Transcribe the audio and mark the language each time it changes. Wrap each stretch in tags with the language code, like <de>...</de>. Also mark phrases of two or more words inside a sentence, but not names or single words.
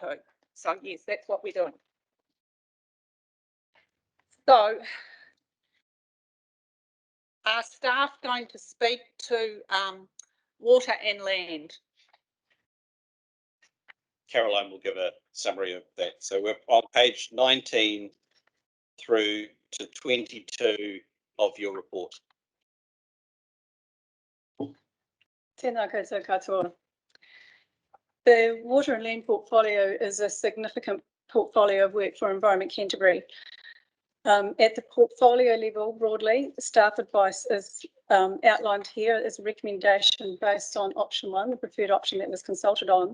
<en>So yes, that's what we're doing. So are staff going to speak to water and land? Caroline will give a summary of that. So we're on page 19 through to 22 of your report.</en> <mi>Tēnā koutou katoa.</mi> <en>The water and land portfolio is a significant portfolio of work for Environment Canterbury. At the portfolio level, broadly, staff advice is outlined here as a recommendation based on option 1, the preferred option that was consulted on.</en>